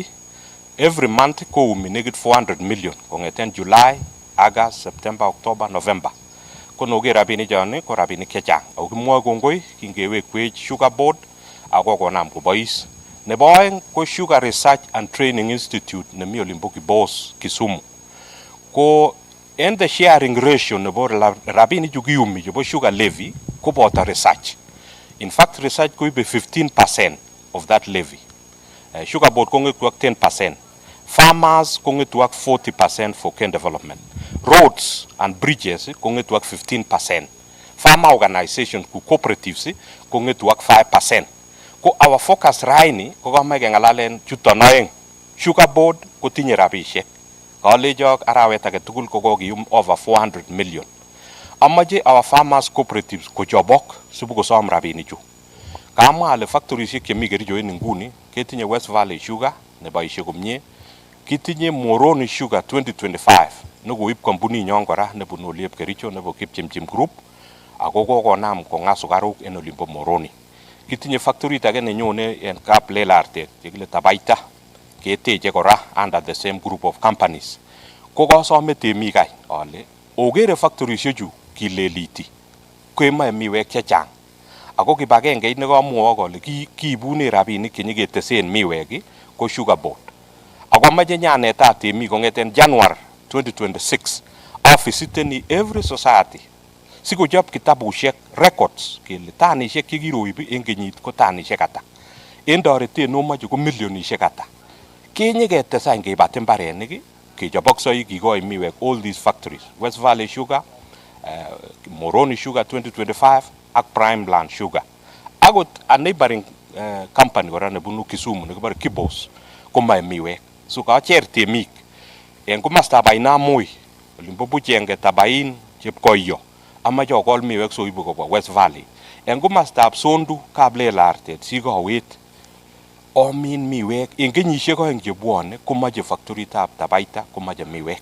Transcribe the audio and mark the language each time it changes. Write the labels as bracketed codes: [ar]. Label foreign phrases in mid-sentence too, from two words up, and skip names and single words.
[en] Every month [kln] koumi nekit [en] 400 million [kln] kong'eten [en] July, August, September, October, November. [kln] Ko noker rabinik chon ko rabinik chechang. Ako kimwoe kongoi kingewekwech Sugar Board ako konam kobois. Nebo oeng ko Sugar Research and Training Institute nemi olimbo Kibos, Kisumu. Ko en [en] the sharing ratio [kln] nebo rabinik chu kiyumi chebo Sugar Levy koboto research. [en] In fact, research koibe 15% of that levy. [kln] Sugar Board kong'etu ak 10%. Farmers kong'etu ak 40% [en] for cane development. Roads and bridges [kln] kong'etu ak 15%. [en] Farmer organizations [kln] ku cooperatives kong'etu ak 5%. Ko [en] our focus [kln] raini ko kamache keng'alalen chuton oeng. Sugar Board kotinye rabishek. Kalejok arawet age tugul ko kokiyum over 400 million. Amache [en] our farmers cooperatives [kln] kochobok sibukosom rabinichu. Kamwa ale factorisiek chemi Kericho en nguni ketinye West Valley Sugar neboisie komie, kitinye Moroni Sugar 2025 nekoib kampunit nyon kora nebunu oliep Kericho nebo Kipchimchim Group ako kokonam kong'a sukaruk en olimbo Moroni. Kitinye factorit age nenyone en Kaplelartet chekile Tabaita keteche kora [en] under the same group of companies. [kln] Ko kasome temik any ale okere factorisiechu kileliti kemoe miwek chechang. Ako kibagengeit nekamwowok ale kiibune rabinik chenyeketesen miwek ko Sugar Board. Ako amache nyanetat temik kong'eten January 2026 avisiteni [en] every society [kln] sikochop kitabushek records kele tanishek chekiroib en kenyit ko tanishek ata. En toretet nomoche ko milionishek ata. Kenyeketesany keibat mbarenik kechobok soik kikoi miwek [en] all these factories. [kln] West Valley Sugar, Moroni Sugar 2025 ak Prime Land Sugar. Akot [en] a neighboring company [kln] kora nebunu Kisumu nekibore Kibos komoe miwek. So kacher temik en komostab Ainamoi olimbo Buchenge, Tabain, Chepkoyo amache okol miwek soibu kobwa West Valley. En komostab Sondu, Kaplelartet, Sikowet omin miwek en kenyisiek oeng chebwone komoche factoritab Tabaita komoche miwek.